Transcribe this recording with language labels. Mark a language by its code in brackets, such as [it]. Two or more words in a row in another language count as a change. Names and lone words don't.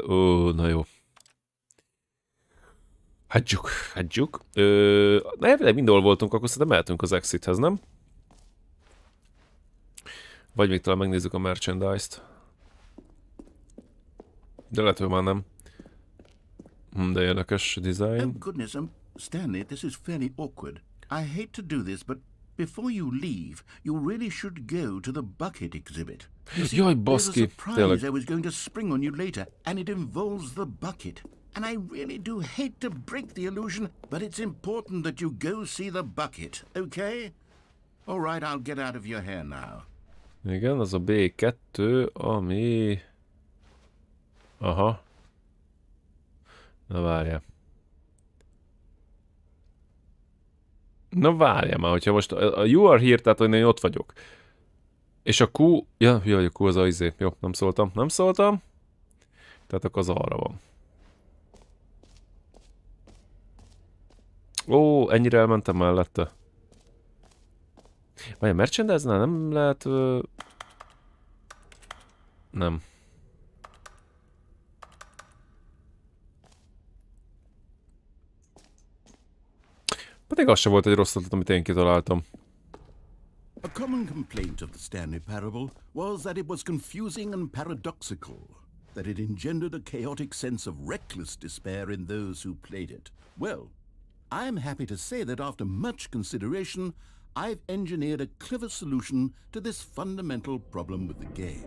[hu] Na jó. Hagyjuk. Elvileg mindenhol voltunk, akkor szerintem mehetünk az exithez, nem? Vagy még talán megnézzük a merchandise-t. De lehet, hogy már nem. De érdekes design. [en] Oh goodness, Stanley, this is fairly awkward. I hate to do this, but before you leave, you really should go to the bucket exhibit. You see, [hu] Jaj, [en] there's a [hu] baszki, [en] surprise I was going to spring on you later, and it involves the bucket. And I really do hate to break the illusion, but it's important that you go see the bucket, okay? All right, I'll get out of your hair now. [hu] Igen, az a B2, ami... Aha. Na várjál már, hogyha most a [en] you are here, [hu] tehát hogy én ott vagyok. És a Q... Ja, hogy a Q az a izé. Jó, nem szóltam. Tehát akkor az arra van. Ó, ennyire elmentem mellette. Vagy a merchandise-nál nem lehet... Nem. Pedig az sem volt egy rossz ötlet, amit én kitaláltam. [en] A common complaint of the Stanley Parable was that it was confusing and paradoxical, that it engendered a chaotic sense of reckless despair in those who played it. Well, I'm happy to say that after much consideration, I've engineered a clever solution to this fundamental problem with the game.